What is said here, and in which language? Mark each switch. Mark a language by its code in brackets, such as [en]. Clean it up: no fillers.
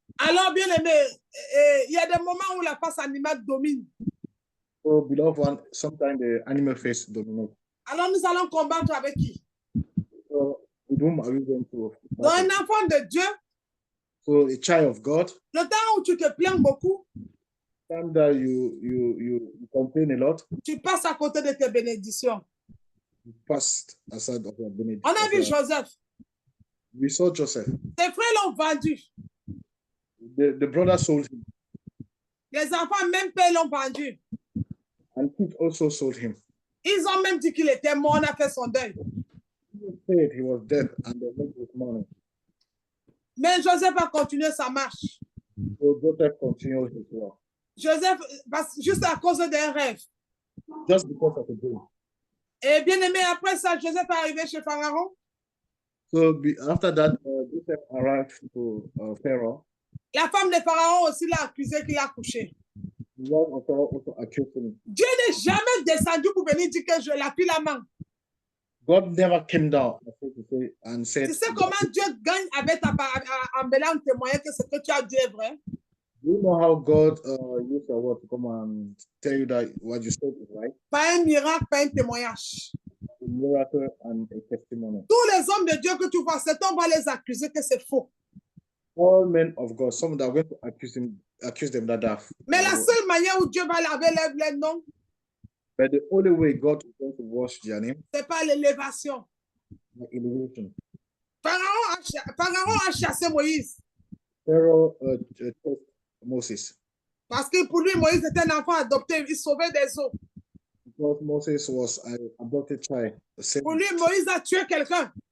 [fr] Alors, bien aimé, il y a des moments où la face animale domine. [en] So, beloved one, sometimes the animal face dominates. [fr] Alors, nous allons combattre avec qui? [en] So, with whom are we going to? [fr] Dans un enfant de Dieu, [en] So, a child of God, [fr] le temps où tu te plains beaucoup, [en] time that you complain a lot, [fr] tu passes à côté de tes bénédictions. [en] you passed aside of your benefit. [fr] On a vu Joseph. [en] We saw Joseph. [fr] Ses frères l'ont vendu. [en] The brother sold him. [fr] Les enfants, même père, l'ont vendu. [en] And kids also sold him. [fr] Ils ont même dit qu'il était mort, on a fait son deuil. [en] He said he was dead and they made his money. [fr] Mais Joseph a continué sa marche. [en] So Joseph continued his work. [fr] Joseph, juste à cause d'un rêve. [en] Just because of a dream. [fr] Et bien aimé, après ça, Joseph est arrivé chez Pharaon. [en] So after that, Joseph arrived to Pharaoh. [fr] La femme de Pharaon aussi l'a accusé qu'il a couché. [en] The wife of Pharaoh also accused him. [fr] Dieu n'est jamais descendu pour venir dire que je l'appuie la main. [en] God never came down and said, [fr] Tu sais comment Dieu gagne avec en venant témoigner que ce que tu as dit est vrai? [en] Do you know how God used your word to come and tell you that what you said is right? [fr] Pas un miracle, pas un témoignage. [en] A miracle and a testimony. [fr] Tous les hommes de Dieu que tu vois, cet homme va les accuser que c'est faux. [en] All men of God, some that are going to accuse them that they are. [fr] Mais la seule manière où Dieu va laver les noms, [en] But the only way God is going to wash their name [fr] c'est par l'élévation. [en] is elevation. [fr] Pharaon a chassé Moïse. [en] Pharaoh chased Moses [fr] Parce que pour lui, Moïse était un enfant adopté, il sauvait des eaux. [en] because Moses was an adopted child. [fr] Pour lui, Moïse a tué quelqu'un.